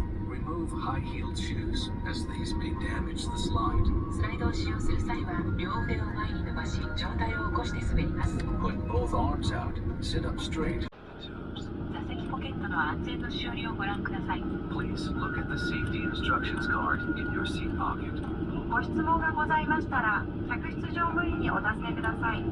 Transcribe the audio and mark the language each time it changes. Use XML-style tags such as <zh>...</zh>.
<en>remove high-heeled shoes, as these may damage the slide.</en> <ja>スライドを使用する際は両腕を前に伸ばし上体を起こして滑ります。</ja> <en>Put both arms out. Sit up straight.</en> <ja>座席ポケットの安全のしおりをご覧ください。</ja> <en>Please look at the safety instructions card in your seat pocket.</en> <ja>ご質問がございましたら客室乗務員にお尋ねください。</ja>